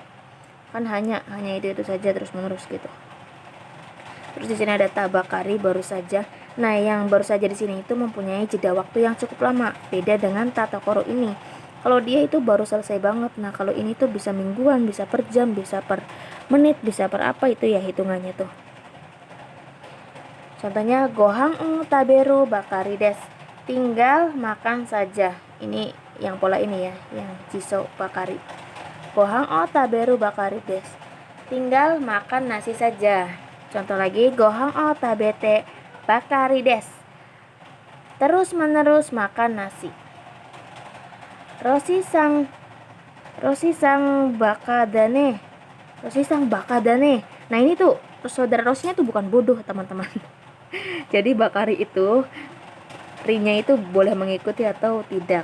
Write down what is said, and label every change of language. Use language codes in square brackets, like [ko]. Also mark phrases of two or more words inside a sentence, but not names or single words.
[id] Kan hanya itu saja terus-menerus gitu. Terus di sini ada tabakari baru saja. Nah, yang baru saja di sini itu mempunyai jeda waktu yang cukup lama. Beda dengan tatokoro ini. Kalau dia itu baru selesai banget. Nah, kalau ini tuh bisa mingguan, bisa per jam, bisa per menit, bisa per apa itu ya hitungannya tuh. [ja] Contohnya ご飯食べるばかりです. [id] Tinggal makan saja. Ini yang pola ini ya, yang [ja] 辞書ばかり. ご飯食べるばかりです. [id] Tinggal makan nasi saja. Contoh lagi, [ja] ご飯食べてばかりです. [id] Terus menerus makan nasi. [ja] ロシさんバカだね. [id] Nah, ini tuh saudara Roshinya tuh bukan bodoh, teman-teman. Jadi bakari itu rinya itu boleh mengikuti atau tidak.